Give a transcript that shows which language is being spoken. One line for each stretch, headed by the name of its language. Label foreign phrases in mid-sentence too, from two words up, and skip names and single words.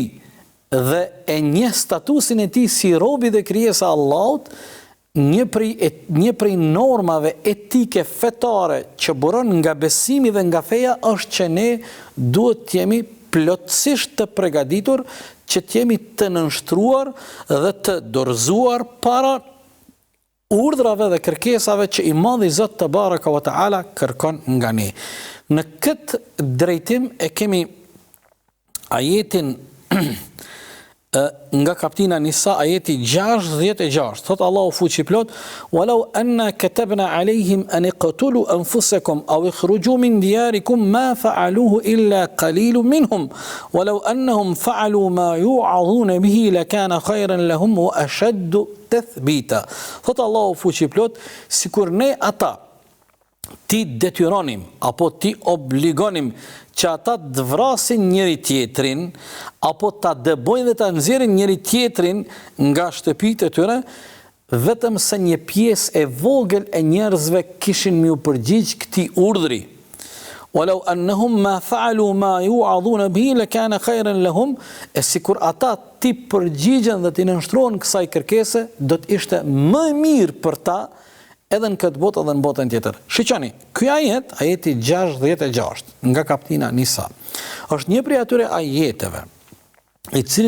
Albanian: dhe e njeh statusin e tij si robi dhe krijesa e Allahut, një prej normave etike fetare që buron nga besimi dhe nga feja është që ne duhet të jemi plotësisht të përgatitur që të jemi të nënshtruar dhe të dorëzuar para urdhrave dhe kërkesave që i madhi Zot
Arabic: تبارك وتعالى
Albanian: kërkon nga ne. Në këtë drejtim e kemi ajetin nga kaptina Nisa, ajeti 66, thot Allahu fuqi plot:
Arabic: "ولو أنا كتبنا عليهم أن اقتلوا أنفسكم أو اخرجوا من دياركم ما فعلوه إلا قليل منهم ولو أنهم فعلوا ما يوعظون به لكان خيرا لهم وأشد تثبيتا."
Albanian: Thot Allahu fuqi plot, sikur ne ata ti detyronim apo ti obligonim që ata të vrasin njëri tjetrin, apo ta dëbojnë dhe ta nxjerrin njëri tjetrin nga shtëpitë e tyre, vetëm se një pjesë e vogël e njerëzve kishin më u përgjigj këtij urdhri.
Arabic: ولو أنهم ما فعلوا ما يوعظون به لكان خيرا لهم,
Albanian: e sikur ata ti përgjigjen dhe ti nënshtrohen kësaj kërkese, do të ishte më mirë për ta edhe në këtë botë edhe në botën tjetër. Shiqani, ky ajet, ajeti 66 nga kaptina Nisa, është një prej atyre ajeteve i cili